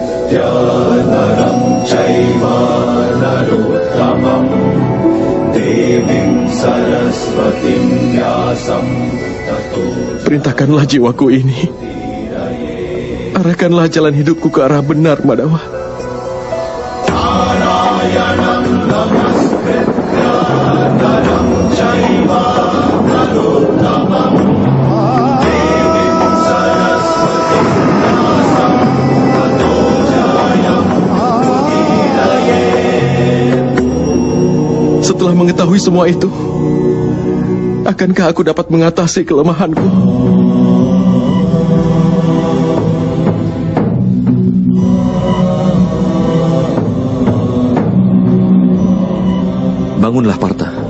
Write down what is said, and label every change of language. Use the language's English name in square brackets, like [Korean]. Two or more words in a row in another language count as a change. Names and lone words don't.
[Sanskrit] नरं चैव नरोत्तमम् देवीं सरस्वतीं व्यासं ततो. [Indonesian] Perintahkanlah jiwaku ini. Arahkanlah jalan hidupku ke arah benar, Madawa. [Sanskrit] नारायणं नमस्कृत्य नरं चैव नरोत्तमम् देवीं सरस्वतीं व्यासं ततो जयम् उदीरये. [Indonesian] Setelah mengetahui semua itu, akankah aku dapat mengatasi kelemahanku? Bangunlah, Partha.